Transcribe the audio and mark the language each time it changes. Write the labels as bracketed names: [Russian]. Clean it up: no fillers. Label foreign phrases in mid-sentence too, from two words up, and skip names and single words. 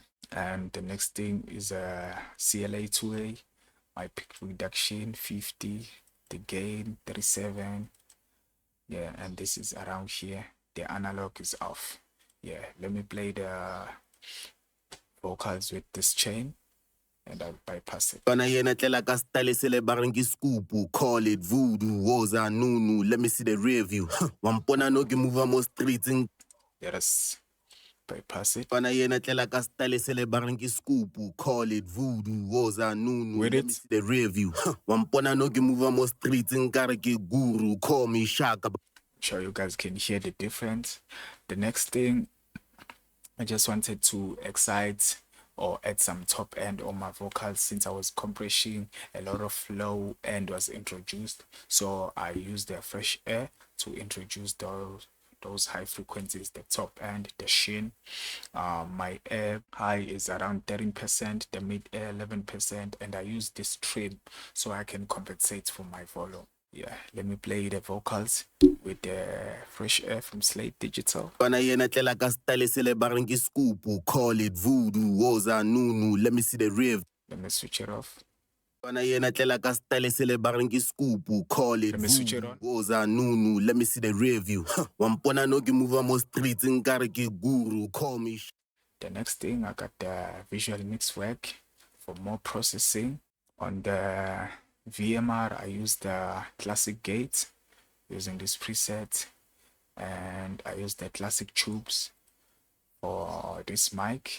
[English] And the next thing is a CLA 2A, my peak reduction 50, the gain 37. Yeah, and this is around here. The analog is off. Yeah, let me play the vocals with this chain and I'll bypass it. [Southern Sotho] Bana yena tlela ka style se le bareng ke scoop, [English] call it voodoo, [Zulu] woza nunu, [English] let me see the rear view. [Southern Sotho] Wampona no ke move mo streets. [English] Let us bypass it. [Southern Sotho] Bana yena tlela ka style se le bareng ke scoop, [English] call it voodoo, [Zulu] woza nunu, [English] let me see the rear view. [Southern Sotho] Wampona no ke move mo streets nkare ke guru, [English] call me Shaka. Sure you guys can hear the difference. The next thing, I just wanted to excite or add some top end on my vocals since I was compressing. A lot of low end was introduced, so I used the fresh air to introduce those high frequencies, the top end, the sheen. My air high is around 13%, the mid air 11%, and I use this trim so I can compensate for my volume. Yeah, let me play the vocals with the fresh air from Slate Digital. [Southern Sotho] Bana yena tlela ka style se le bareng ke scoop, [English] call it voodoo, [Zulu] woza nunu, [English] let me see the rear. Let me switch it off. [Southern Sotho] Bana yena tlela ka style se le bareng ke scoop, [English] call it voodoo, [Zulu] woza nunu, [English] let me see the rear view. [Southern Sotho] Wampona no ke move mo streets nkare ke guru, [English] call me. The next thing, I got the visual mix rack for more processing. On the VMR, I use the classic gate using this preset, and I use the classic tubes for this mic.